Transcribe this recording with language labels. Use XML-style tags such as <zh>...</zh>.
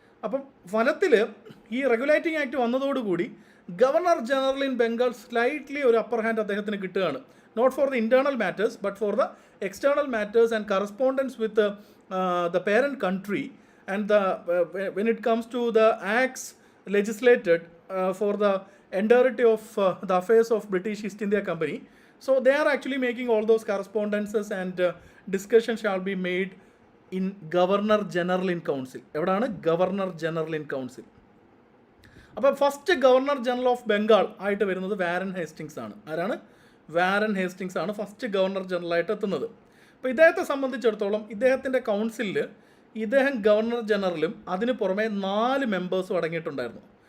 <ml>അപ്പം ഫലത്തിൽ ഈ റെഗുലേറ്റിംഗ് ആക്ട് വന്നതോടുകൂടി governor general in Bengal slightly ഒരു അപ്പർ ഹാൻഡ് അദ്ദേഹത്തിന് കിട്ടുകയാണ്.</ml> <en>Not for the internal matters but for the external matters and correspondence with the parent country and when it comes to the acts legislated for the entirety of the affairs of British East India Company. So they are actually making all those correspondences and discussion shall be made in Governor General in Council.</en> <ml>എവിടാണ്? Governor general in council. അപ്പോൾ first governor general of Bengal ആയിട്ട് വരുന്നത് Warren Hastings ആണ്. ആരാണ്? Warren Hastings ആണ് first governor general ആയിട്ട് എത്തുന്നത്. അപ്പോൾ ഇദ്ദേഹത്തെ സംബന്ധിച്ചിടത്തോളം ഇദ്ദേഹത്തിൻ്റെ കൗൺസിലിൽ ഇദ്ദേഹം ഗവർണർ ജനറലും അതിന് പുറമെ 4 മെമ്പേഴ്സും അടങ്ങിയിട്ടുണ്ടായിരുന്നു.</ml>